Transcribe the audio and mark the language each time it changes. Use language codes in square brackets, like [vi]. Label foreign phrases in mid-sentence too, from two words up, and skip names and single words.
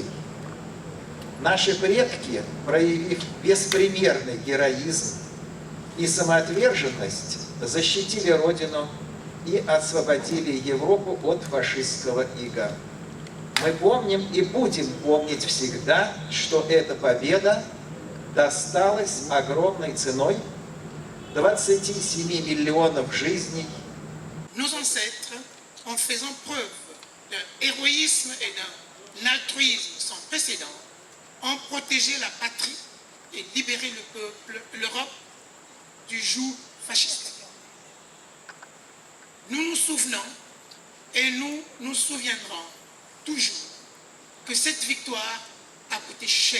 [ru] Наши предки, проявив беспримерный героизм и самоотверженность, защитили Родину и освободили Европу от фашистского ига. Мы помним и будем помнить всегда, что эта победа досталась огромной ценой 27 миллионов жизней. [fr] Nos ancêtres, en faisant preuve d'un héroïsme et d'un altruisme sans précédent, ont protégé la patrie et libéré le peuple, l'Europe, du joug fasciste. Nous nous souvenons et nous nous souviendrons toujours que cette victoire a coûté cher.